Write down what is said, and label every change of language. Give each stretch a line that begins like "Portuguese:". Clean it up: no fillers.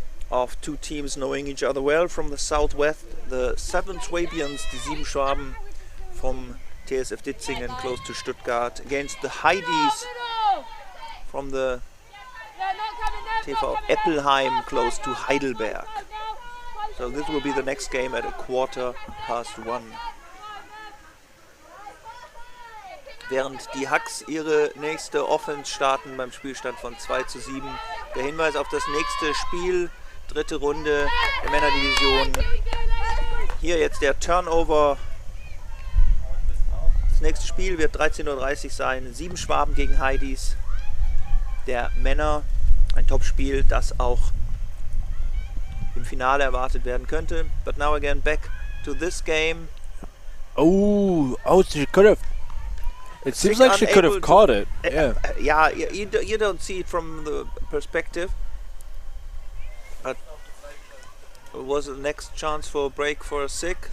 English: of two teams knowing each other well from the southwest, the Seven Swabians, die Sieben Schwaben from TSF Ditzingen close to Stuttgart, against the Heidis from the TV Eppelheim close to Heidelberg. So this will be the next game at 1:15.
German: Während die Hucks ihre nächste Offense starten beim Spielstand von 2:7. Der Hinweis auf das nächste Spiel, dritte Runde der Männerdivision. Hier jetzt der Turnover. Das nächste Spiel wird 13:30 Uhr sein. 7 Schwaben gegen Heidis. Der Männer. Ein Topspiel, das auch im Finale erwartet werden könnte.
English: But now again back to this game. Oh, she could have. It seems SYC like she could have unable caught it. Yeah, Yeah. you don't see it from the perspective. But it was the next chance for a break for SYC.